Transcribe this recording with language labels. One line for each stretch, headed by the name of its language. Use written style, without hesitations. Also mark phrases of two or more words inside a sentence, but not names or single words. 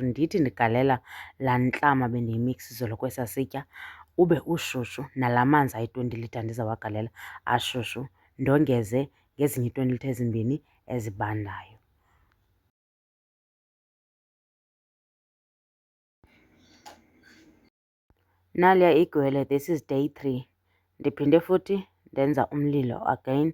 Xhosa: Ndithi ndigalela laa ntlama bendiyimiksa izolo kwesaa sitya ube ushushu, nalaa manzi ayi-20 litre ndizawagalela ashushu. Ndongeze ngezinye ii-20 litre ezimbini ezibandayo. Naliya igwele,
English: this is day 3.
Xhosa: Ndiphinde futhi ndenza umlilo again.